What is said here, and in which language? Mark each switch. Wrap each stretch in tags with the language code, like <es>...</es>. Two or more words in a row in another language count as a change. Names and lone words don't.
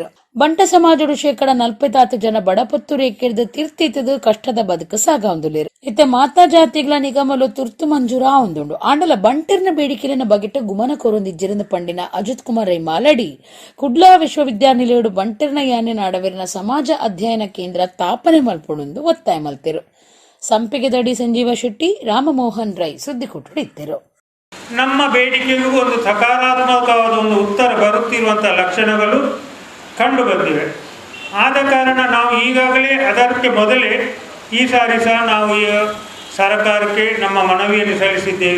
<tcy>ಬಂಟ ಸಮಾಜಡು ಶೇಕಡ 40 ಜನ ಬಡಪತ್ತು ರೇಖೆಡ್ದು ತಿರ್ತಿತ್ತದು ಕಷ್ಟದ ಬದುಕು ಸಾಗಾವಂದುಲೇರು ಇತ್ತೆ ಮಾತಾ ಜಾತಿಗಳ ನಿಗಮಲು ತುರ್ತು ಮಂಜೂರ ಆವಂದುಂಡು ಆಂಡಲ ಬಂಟಿರ್ನ ಬೇಡಿಕೆಲಿನ ಬಗೆಟ್ ಗುಮನ ಕೊರೊಂದಿಜ್ಜಿರಂದ ಪಂಡಿನ ಅಜಿತ್ ಕುಮಾರ್ ರೈ ಮಾಲಡಿ ಕುಡ್ಲಾ ವಿಶ್ವವಿದ್ಯಾನಿಲಯಡು ಬಂಟಿರ್ನ ಯಾನೆ ನಾಡವೀರ್ನ ಸಮಾಜ ಅಧ್ಯಯನ ಕೇಂದ್ರ ಸ್ಥಾಪನೆ ಮಲ್ಪಡುಂದು ಒತ್ತಾಯ ಮಲ್ತೆರು. ಸಂಪಿಗೆದಡಿ ಸಂಜೀವ ಶೆಟ್ಟಿ, ರಾಮಮೋಹನ್ ರೈ ಸುದ್ದಿ ಕೊಟ್ಟಿದ್ದರು.</tcy> <kn>ನಮ್ಮ ಬೇಡಿಕೆಗೂ ಒಂದು ಸಕಾರಾತ್ಮಕವಾದ ಒಂದು ಉತ್ತರ ಬರುತ್ತಿರುವಂತಹ ಲಕ್ಷಣಗಳು ಕಂಡು ಬಂದಿವೆ. ಆದ ಕಾರಣ ನಾವು ಈಗಾಗಲೇ ಅದಕ್ಕೆ ಮೊದಲೇ ಈ ಸಾರಿ ಸಹ ನಾವು ಸರ್ಕಾರಕ್ಕೆ ನಮ್ಮ ಮನವಿಯನ್ನು ಸಲ್ಲಿಸಿದ್ದೇವೆ.</kn>